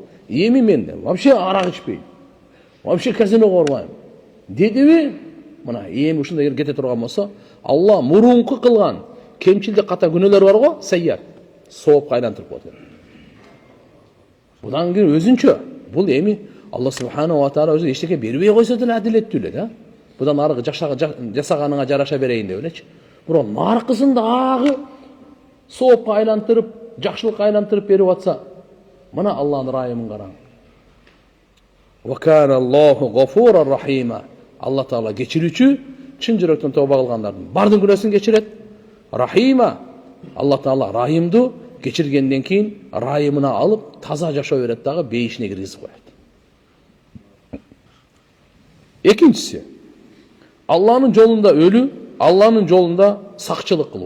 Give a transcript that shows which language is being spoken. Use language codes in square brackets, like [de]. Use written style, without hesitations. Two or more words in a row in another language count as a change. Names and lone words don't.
[ky] Эми мен вообще арак ичпейм. Вообще казиного барбайм. Дедиби? Мына эми ушундай эгер кете турган болсо, Алла мурунку кылган кемчилдик ката күнөөлөр бар го, сайят, сооп айлантырып коет. Будан кийин өзүнчө бул эми [ar] الله سبحانه وتعالى [ky] өзү эчтеке бербей койсо деле адилеттүү эле да. Будан аркы жасаганыңа жараша берейин деп элечи. Бирок наркысын дагы соопка айлантырып, жакшылыкка айлантырып берип атса, мына Алланын ырайымын караң. [ar] وكان الله غفورا رحيما. [ky] Алла Таала кечирүүчү, чын жүрөктөн тооба кылгандардын бардын күнөөсүн кечирет. Рахима. Алла Таала райымдуу, кечиргенден кийин райымына алып, таза жашоо берет дагы, бейишине киргизип коет. Экинчиси, Алланын жолунда өлүү, Алланын жолунда сакчылык кылуу.